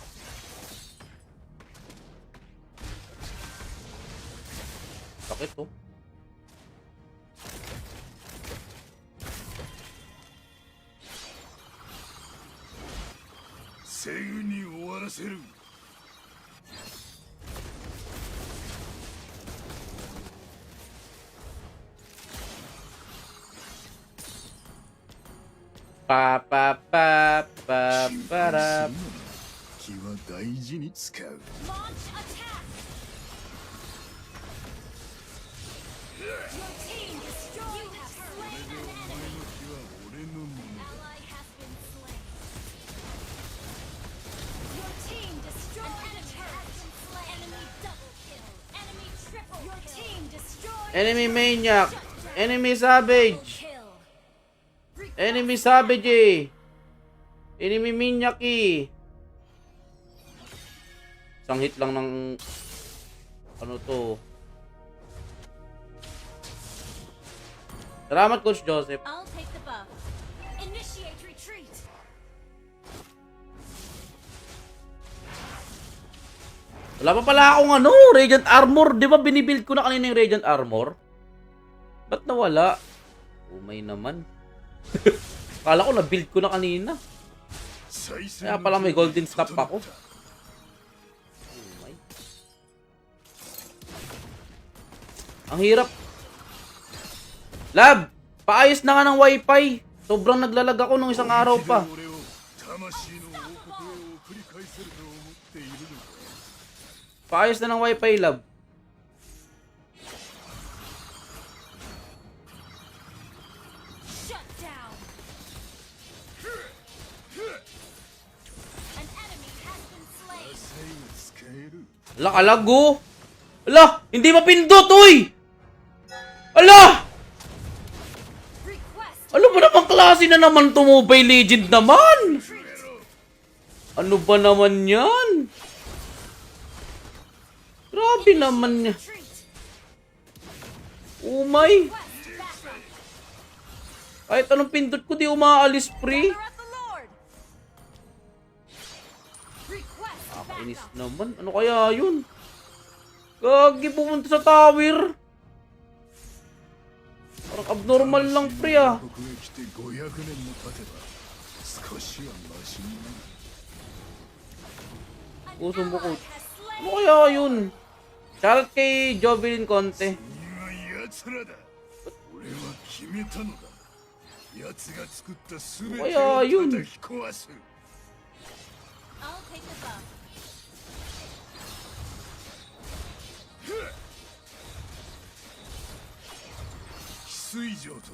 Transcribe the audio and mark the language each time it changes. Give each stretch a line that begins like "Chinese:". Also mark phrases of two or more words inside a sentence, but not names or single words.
Filipino: Sakit to.
Japanese: すぐに終わらせる。 Pa pa pa pa para. 気は大事に使う。
English: Launch attack. Your team destroyed. You have slain an
Japanese: お前
English: enemy.
Japanese: の気は俺のものだ。
English: Ally has been slain. Your team destroyed. An enemy has been slain. Enemy double kill. Enemy triple kill. Your team destroyed. Enemy maniac. Enemy savage. Kill. Enemy savage eh. Enemy maniac eh.
Filipino: Isang hit lang ng ano to. Salamat Coach Joseph.
English: I'll take the buff. Initiate retreat.
Filipino: Wala pa pala akong ano, Radiant Armor. Di ba binibuild ko na kanina yung Radiant Armor? Ba't nawala? Umay naman. Kala ko na-build ko na kanina. Kaya pala may golden staff ako. Umay. Ang hirap. Lab! Paayos na nga ng wifi. Sobrang naglalag ako nung isang araw pa.
Japanese: 俺を魂の王国へ送り返せると思っているのか。
Filipino: Paayos na ng wifi, Lab.
English: Shut down. An enemy has been slain.
Japanese: 最後使える。
Filipino: Ala, kalago. Ala, hindi mapindot, uy! Ala!
English: Request
Filipino: Ano ba namang klase na naman to Mobile Legend naman? Ano ba naman yan? Grabe naman niya.
English: retreat.
Filipino: Umay.
English: Request backup.
Filipino: Kahit anong pindot ko di umaalis pre.
English: Gather up the Lord! Request
Filipino: Nakakainis
English: backup.
Filipino: naman. Ano kaya yun? Gagi pumunta sa tower. Parang abnormal lang pre ah.
Japanese: ここへ来て500年も経てば少しはマシになる。
English: An
Filipino: Puso mo ko.
English: ally has slain.
Filipino: Ano kaya yun? Shoutout kay Jovelyn Conte.
Japanese: 君は奴らだ。俺は決めたのだ。奴が作った全ておやをユン叩き壊す。
English: I'll take the buff.
Japanese: 翡翠城と